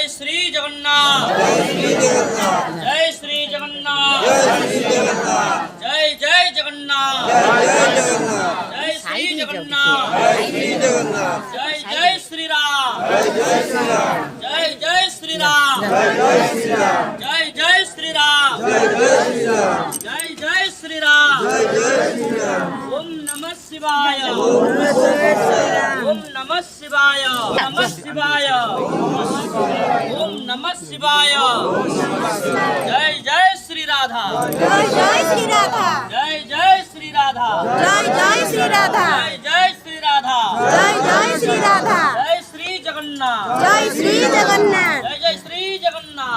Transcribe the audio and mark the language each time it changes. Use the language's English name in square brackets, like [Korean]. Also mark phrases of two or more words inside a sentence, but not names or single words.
[Bangla] শ্রী জগন্নাথ জয় শ্রী জগন্নাথ জয় জয় জগন্নাথ জয় শ্রী জগন্নাথ জয় জয় শ্রীরাম জয় জয় শ্রীরাম জয় জয় শ্রীরাম জয় জয় শ্রীরাম [Sanskrit] ওম নমঃ শিবায় ওম নমঃ শিবায় নমঃ শিবায় ওম নমঃ শিবায় [Bangla] জয় জয় শ্রী রাধা জয় জয় শ্রী রাধা জয় জয় শ্রী রাধা জয় জয় শ্রী রাধা জয় জয় শ্রী রাধা জয় জয় শ্রী রাধা জয় শ্রী জগন্নাথ জয় শ্রী জগন্নাথ জয় জয় শ্রী জগন্নাথ